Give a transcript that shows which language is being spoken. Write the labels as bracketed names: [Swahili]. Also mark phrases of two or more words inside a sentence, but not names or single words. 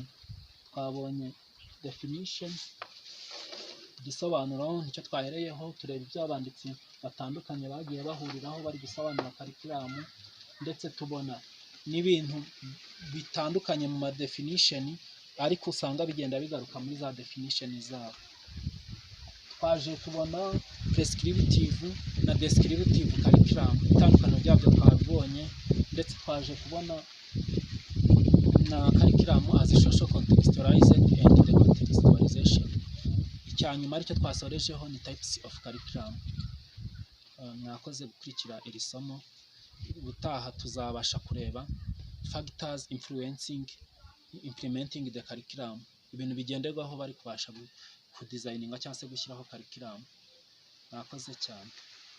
[Kinyarwanda] Twabonye definition, igisobanuro nicyo twahereyeho, tureba ibyo abanditsi batandukanye bagiye bahuriraho bari gusobanura curriculum, ndetse tubona n'ibintu bitandukanye mu ma definition ariko usanga bigenda bigaruka muri za definition zabo. Twaje tubona prescriptive na [English] descriptive curriculum, [Kinyarwanda] itandukano ryabyo twabibonye, ndetse twaje kubona na [English] curriculum as social contextualized and decontextualization. [Kinyarwanda] Icyanyuma aricyo twasorejeho ni [English] types of curriculum. [Kinyarwanda] Mwakoze gukurikira iri somo. Ubutaha tuzabasha kureba [English] factors influencing implementing the curriculum, [Kinyarwanda] ibintu bigenderwaho bari kubasha kudesigninga cyangwa se gushyiraho curriculum. Mwakoze cyane.